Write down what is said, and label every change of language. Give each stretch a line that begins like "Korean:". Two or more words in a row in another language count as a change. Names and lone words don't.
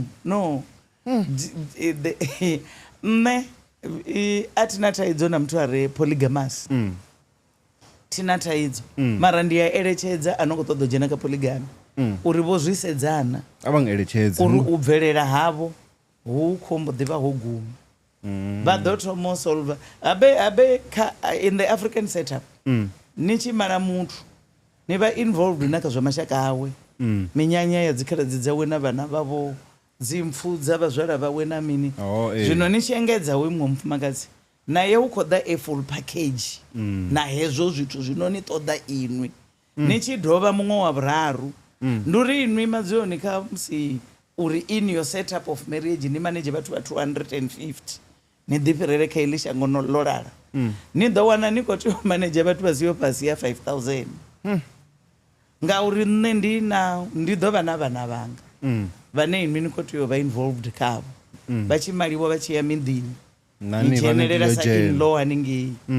Venda: no nṋe a thina thaidzo na muthu a re polygamous thina thaidzo mara ndi a eletshedza a no khou ṱoḓa u dzhena kha polygamy uri vho zwi sedzana a vha nga eletshedzi uri u bvelela havho hu khombo ḓivha ho guma vha ḓo thoma u solve abe
English: in the African setup
Venda: ni tshi mala muthu ni vha involved na kha zwa mashaka awe minyanya ya dzikhaladzi dzawe na vhana vhavho dzimpfu dza vhazwala vhawe na mini zwino ni tshi engedza hoyu muṅwe mufumakadzi naye u khou ḓa
English: a full package
Venda: na hezwo zwithu zwino ni ṱoḓa inwi ni tshi dovha muṅwe wa vhuraru ndi uri inwi madziyoni kha musi uri
English: in your setup of marriage
Venda: ni manage vhathu vha 250 ni ḓifhirele kha iḽi shango ḽo lala ni ḓo wana ni khou tea u manage vhathu vha siho fhasi ya 5000 ngauri nṋe ndi ḓo vha na vhana vhanga vhane inwi ni khou tea u vha involved khavho vha tshi maliwa vha tshi ya miḓini ni dzhenelela sa in-law haningei